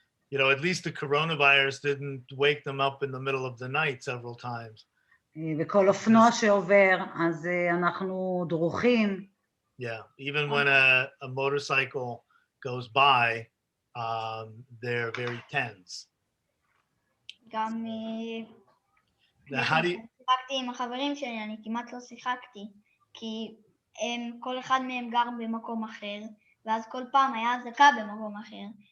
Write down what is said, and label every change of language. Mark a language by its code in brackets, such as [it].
[en] You know, at least the coronavirus didn't wake them up in the middle of the night several times. [he] וכל אופנוע שעובר, אז אנחנו דרוכים. [en] Yeah, even when a motorcycle goes by, they're very tense. [he] גם [en] How do you, [he] שיחקתי עם החברים שלי, אני כמעט לא שיחקתי, כי כל אחד מהם גר במקום אחר, ואז כל פעם היה אזעקה במקום אחר.